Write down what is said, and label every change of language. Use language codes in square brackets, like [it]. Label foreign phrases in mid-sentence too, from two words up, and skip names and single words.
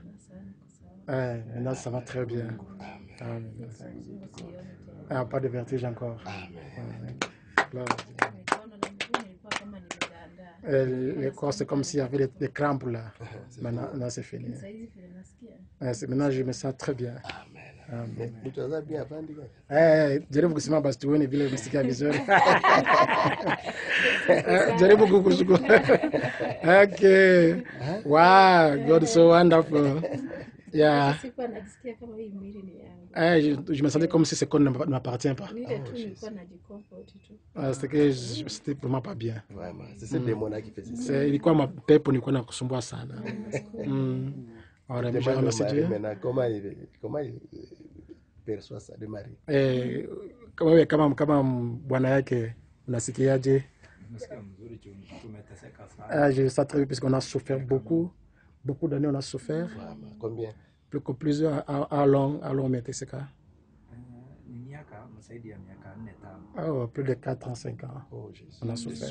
[fr] Maintenant, ça va très bien. Pas de vertige encore. Le corps, c'est comme s'il y avait des crampes là. Maintenant, c'est fini. Maintenant, je me sens très bien. [sw] Jaribu kusema basi tuone vile umesikia vizuri. Jaribu kukushukuru. [en] Okay. Wow, God is so wonderful. Yeah. [fr] Je me sentais comme si ce corps ne m'appartient pas. C'était vraiment pas bien. C'est ce démon-là qui faisait ça. [sw] Ilikuwa mapepo nilikuwa nakusumbua sana. [fr] Maintenant, comment il perçoit ça de Marie? [sw] Kama bwana yake unasikiaje? [fr] Je sais très bien parce qu'on a souffert beaucoup d'années, on a souffert. Combien? Plusieurs à long umeteseka. Oh, plus de 4 ans, 5 ans. Oh, Jésus. On a souffert.